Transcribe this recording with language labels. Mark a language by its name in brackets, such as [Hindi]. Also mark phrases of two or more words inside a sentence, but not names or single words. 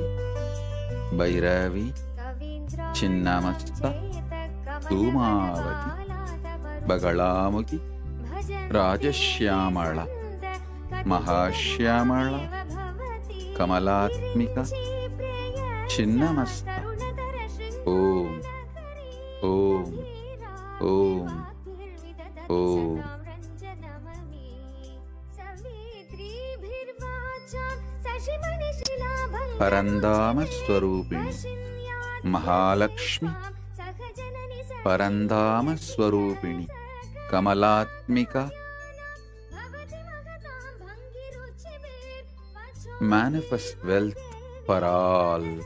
[Sanskrit] भैरवी चिन्नमस्ता धूमावती बगलामुखी राजश्यामला महाश्यामला कमलात्मिका चिन्नमस्ता ओम ओम ओम ओम सवित्रीभिर्वाचां शशिमणिशिलाभं परंधाम स्वरूपिणि महालक्ष्मि परंधाम स्वरूपिणि कमलात्मिका [English] manifest wealth for all.